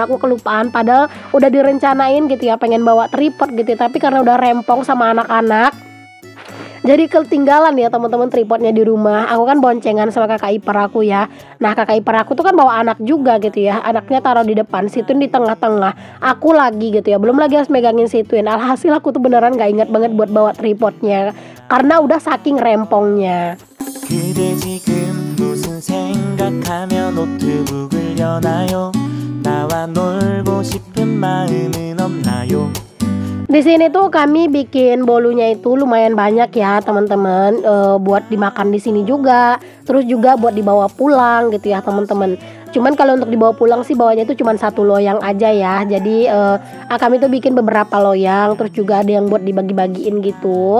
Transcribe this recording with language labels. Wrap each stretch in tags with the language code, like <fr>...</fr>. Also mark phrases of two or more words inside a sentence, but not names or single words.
<id>Aku kelupaan padahal udah direncanain gitu ya pengen bawa tripod gitu ya, tapi karena udah rempong sama anak-anak jadi ketinggalan ya teman-teman tripodnya di rumah. Aku kan boncengan sama kakak ipar aku ya. Nah kakak ipar aku tuh kan bawa anak juga gitu ya. Anaknya taruh di depan, situin di tengah-tengah. Aku lagi gitu ya, belum lagi harus megangin situin. Alhasil aku tuh beneran gak ingat banget buat bawa tripodnya karena udah saking rempongnya.</id> <ko>그대 지금 무슨 생각하며 노트북을 여나요? 나와 놀고 싶은 마음은 없나요?</ko> <id>Di sini tuh kami bikin bolunya itu lumayan banyak ya teman-teman, buat dimakan di sini juga, terus juga buat dibawa pulang gitu ya teman-teman. Cuman kalau untuk dibawa pulang sih bawanya itu cuma satu loyang aja ya. Jadi kami tuh bikin beberapa loyang, terus juga ada yang buat dibagi-bagiin gitu.</id>